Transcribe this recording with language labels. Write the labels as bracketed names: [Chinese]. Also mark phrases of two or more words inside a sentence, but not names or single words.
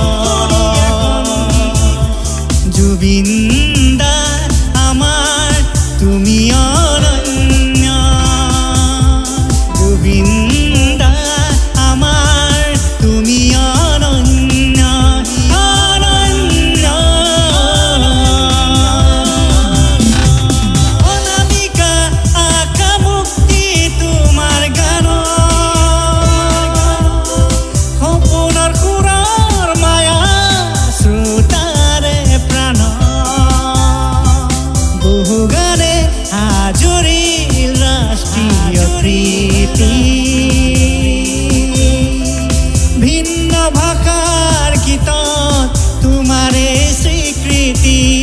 [Bangla] জুবিন দা আমার তুমি অনন্য জুবিন দা আমার তুমি অনন্য [Assamese] অনন্য অনামিকা আঁকা মুক্তি তোমার গান সপোনৰ সুৰৰ মায়া শ্ৰোতাৰে প্ৰাণ বহু গানে আজৰিল ৰাষ্ট্ৰীয় কৃতি ভিন্ন ভাষাৰ গীতত তোমাৰে স্বীকৃতি